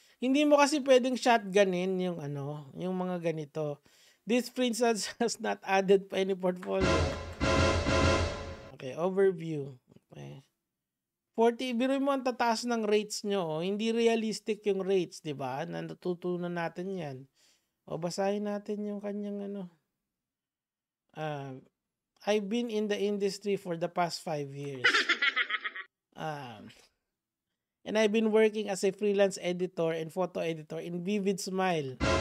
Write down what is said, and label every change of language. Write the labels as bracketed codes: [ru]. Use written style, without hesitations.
[tl] Hindi mo kasi pwedeng shotgunin yung mga ganito. [en] This princess has not added pa any portfolio. Okay, overview. Okay. [tl] 40, biro mo ang tataas ng rates nyo. Hindi realistic yung rates, di ba? Natutunan natin yan. Basahin natin yung kanyang [en] I've been in the industry for the past 5 years. And I've been working as a freelance editor and photo editor in Vivid Smile.